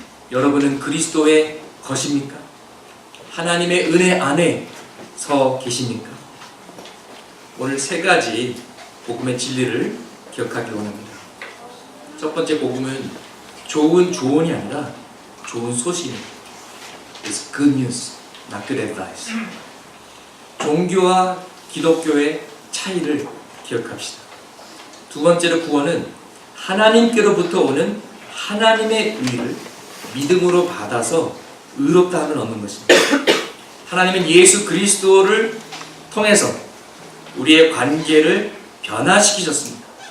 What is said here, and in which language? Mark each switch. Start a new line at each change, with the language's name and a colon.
Korean: 여러분은 그리스도의 것입니까? 하나님의 은혜 안에 서 계십니까? 오늘 세 가지 복음의 진리를 기억하기 원합니다. 첫 번째 복음은 좋은 조언이 아니라 좋은 소식입니다.
English: It's good news, not good advice.
Korean: 종교와 기독교의 차이를 기억합시다. 두 번째로 구원은 하나님께로부터 오는 하나님의 의를 믿음으로 받아서 의롭다함을 얻는 것입니다. 하나님은 예수 그리스도를 통해서 우리의 관계를 변화시키셨습니다.